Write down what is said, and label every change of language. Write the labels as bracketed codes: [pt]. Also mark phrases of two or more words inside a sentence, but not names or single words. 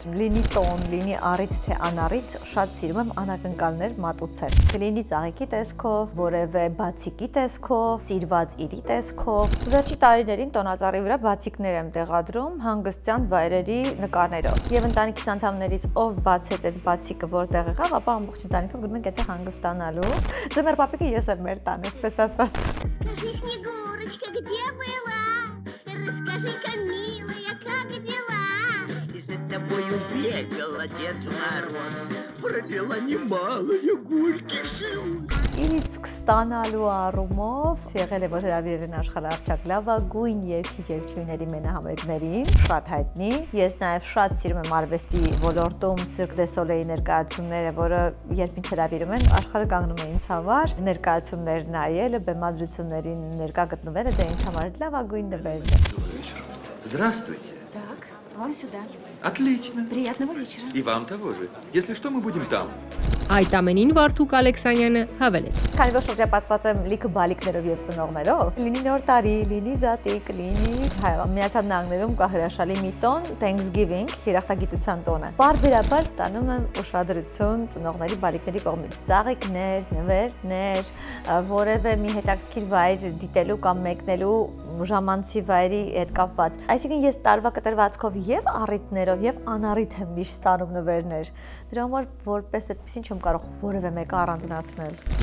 [hy] լինի տոն, լինի առիթ թե անառիթ, շատ սիրում եմ անակնկալներ մատուցել։ Կլինի ծաղիկի տեսքով, որևէ բացիկի տեսքով, սիրված իրի տեսքով։ Վերջի տարիներին տոնածառի վրա բացիկներ եմ տեղադրում հանգստյան վայրերի նկարներով։ Եվ ընտանիքիս անդամներից ով բացեց այդ бацիկը որտեղ եղավ, ապա ամբողջ ընտանիքով գնում ենք այդտեղ հանգստանալու։ Ձմեռ պապիկը ես եմ մեր տան, այսպես ասած։ [ru] Снегурочка, где была? Расскажи-ка, милая, как дела? И за тобою бегала Дед Мороз, пролила немалые горьких слез. [hy] Իսկ ստանալու առումով եղել է, որ հրավիրել են աշխարհահռչակ լավագույն երգիչների մենահամերգներին, շատ հայտնի։ Ես նաև շատ սիրում եմ արվեստի ոլորտում Cirque du Soleil-ի ներկայացումները, որը երբ ինձ հրավիրում են, աշխարհը կանգնում է ինձ համար, ներկայացումներ նայելը, բեմադրություններին ներկա գտնվելը դա ինձ համար լավագույն նվերն է։ [ru] Здравствуйте. Так, вам сюда. Отлично. Приятного вечера. И вам того же. Если что, мы будем там. [hy] Այդ ամենին Վարդուկ Ալեքսանյանը հավելեց. Քանի որ շրջապատված եմ լիքը բալիկներով եւ ծնողներով, լինի նոր տարի, լինի զատիկ, լինի Միացյալ Նահանգներում կա հրաշալի մի տոն Thanksgiving, երախտագիտության տոնը։ Բարբերաբար ստանում եմ ուշադրություն ծնողների բալիկների կողմից։ Ծաղիկներ, նվերներ, որևէ մի հետաքրքիր վայր դիտելու կամ մեկնելու ժամանցի վայրի հետ կապված։ Այսինքն ես տարվա կտրվածքով եւ առիթներով եւ անառիթ եմ միշտ ստանում նվերներ։ Դրա համար որպես այդպեսին չեմ կարող որևէ մեկը առանձնացնել։